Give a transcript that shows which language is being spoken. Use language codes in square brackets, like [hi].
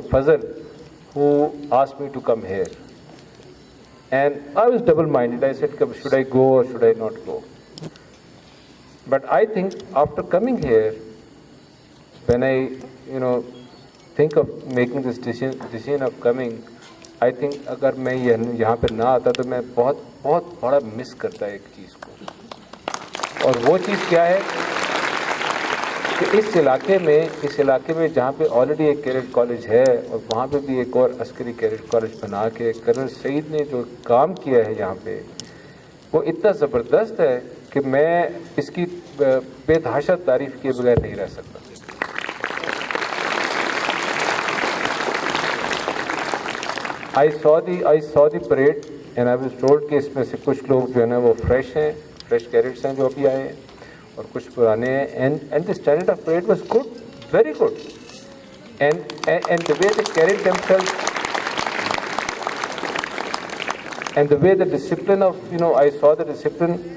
[en] Fazal who asked me to come here, and I was double-minded. I said, should I go or should I not go? But I think after coming here, when I think [hi] of making this decision of coming, I think अगर मैं यहाँ पे ना आता तो मैं बहुत बड़ा मिस करता एक चीज़ को, और वो चीज़ क्या है कि इस इलाके में जहाँ पे ऑलरेडी एक कैडेट कॉलेज है और वहाँ पे भी एक और अस्करी कैडेट कॉलेज बना के कर्नल सईद ने जो काम किया है यहाँ पे, वो इतना ज़बरदस्त है कि मैं इसकी बेतहाशा तारीफ़ किए बगैर नहीं रह सकता. [en] I saw the parade and I was told [hi] कि इसमें से कुछ लोग जो है ना वो फ्रेश कैडेट्स हैं जो अभी आए हैं, और कुछ पुराने हैं, [en] and the standard of parade was good, very good, and the way they carried themselves and the way the discipline of I saw the discipline.